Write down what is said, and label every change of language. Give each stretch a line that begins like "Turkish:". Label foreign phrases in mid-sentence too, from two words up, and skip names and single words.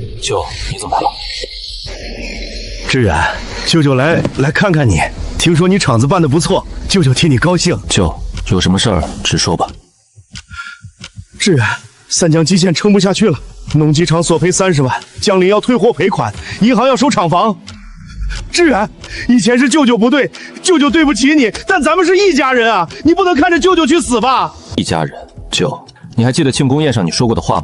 Chinese: 舅，你怎么来了？志远，舅舅来看看你，听说你厂子办得不错，舅舅替你高興。舅，有什麼事兒直說吧。志遠，三江基線撐不下去了，農機廠索賠30萬，江林要退貨賠款，銀行要收廠房。志遠，以前是舅舅不對，舅舅對不起你，但咱們是一家人啊，你不能看着舅舅去死吧？一家人，舅，你還記得慶功宴上你說過的話嗎？